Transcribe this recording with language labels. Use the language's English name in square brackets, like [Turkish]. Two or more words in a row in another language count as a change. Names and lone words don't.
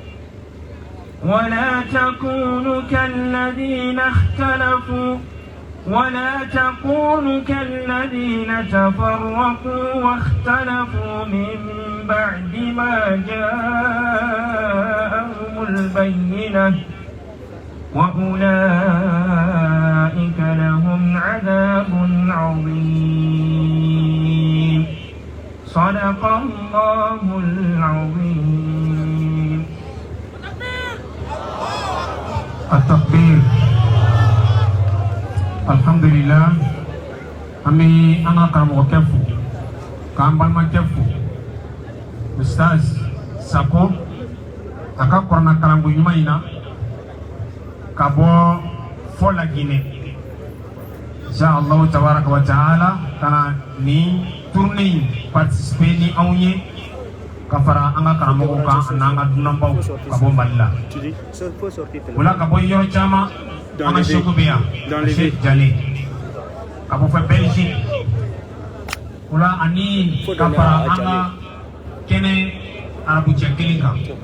[Arabic] من بعد ما جاءهم البينة وأولئك لهم عذاب عظيم صدق الله العظيم. التكبير. الحمد لله. [Bambara] Ami anga karamɔgɔ kɛ fo k'an balimakɛ fo Ustaz Sako a ka kuranna kalanko ɲuman in na ka bɔ fɔ Laginɛ [Arabic] إن شاء الله تبارك وتعالى [Bambara] kana ni tournée in participer ni anw ye ka fara an ka karamɔgɔw kan n'an ka dunanbaw ka bɔ Mali la o la ka bɔ yɔrɔ caman an ka Seku bɛ yan Seku Jale ka bɔ fɔ Belgique o la ani ka fara an ka kɛnɛ arabucɛ kelen kan